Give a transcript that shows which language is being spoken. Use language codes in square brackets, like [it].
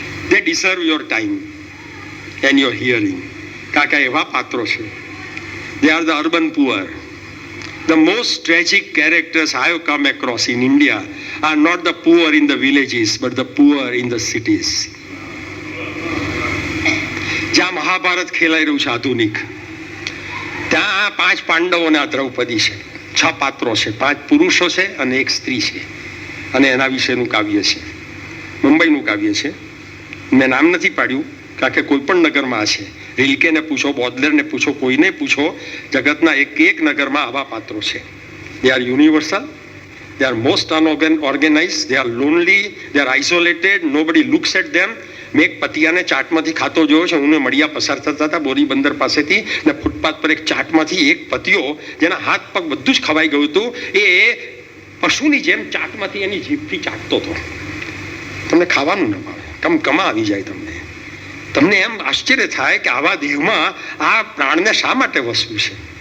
[en] they deserve your time and your hearing. [gu] કાકા એવા પાત્રો છે. [en] they are the urban poor. The most tragic characters I have come across in India are not the poor in the villages but the poor in the cities. [gu] જ્યાં મહાભારત ખેલાઈ રહ્યું છે આધુનિક, ત્યાં 5 પાંડવો અને દ્રૌપદી છે. 6 પાત્રો છે, 5 પુરુષો છે અને 1 સ્ત્રી છે. અને એના વિશેનું કાવ્ય છે. મુંબઈનું કાવ્ય છે. મેં નામ નથી પાડ્યું કારણ કે કોઈ પણ નગરમાં છે. રિલ્કેને પૂછો, બોદલેરને પૂછો, કોઈને પૂછો, જગતના એક નગરમાં આવા પાત્રો છે. [en] they are universal, they are most unorganized, they are lonely, they are isolated, nobody looks at them. [gu] મેં એક પતિયાને ચાટમાંથી ખાતો જોયો છે. હું મળિયા પસાર થતા હતા બોરી બંદર પાસેથી, ને ફૂટપાથ પર એક ચાટમાંથી એક પતિયો જેના હાથ પગ બધું જ ખવાઈ ગયું હતું, એ પશુની જેમ ચાટમાંથી એની જીભથી ચાટતો હતો. તમને ખાવાનું ન ભાવે, કમા આવી જાય. તમને એમ આશ્ચર્ય થાય કે આવા દેહમાં આ પ્રાણને શા માટે વસવું છે?